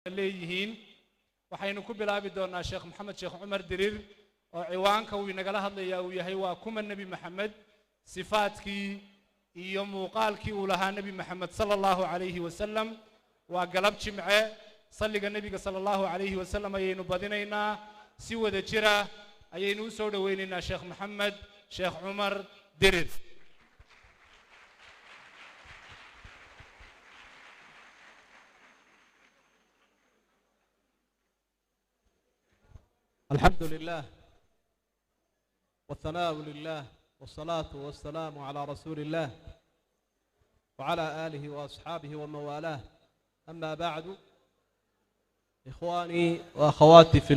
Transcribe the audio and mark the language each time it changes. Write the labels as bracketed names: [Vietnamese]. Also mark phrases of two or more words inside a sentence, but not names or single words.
[Somali] leeyihiin waxaynu ku bilaabi doonaa Sheekh Maxamed Sheekh Umar Dirir oo ciwaanka uu inagala hadlayaa uu yahay waa kuma Nabi Maxamed sifaadkii iyo muuqaalkii uu lahaa Nabi Maxamed [Arabic] صلى الله عليه وسلم [Somali] waa galab jimce salliga nabiga [Arabic] صلى الله عليه وسلم [Somali] ayaynu badinaynaa si wada jira ayaynu u soo dhaweynaynaa Sheekh Maxamed Sheekh Umar Dirir [Arabic] الحمد لله والثناء لله والصلاة والسلام على رسول الله وعلى آله وأصحابه ومن والاه أما بعد إخواني وأخواتي في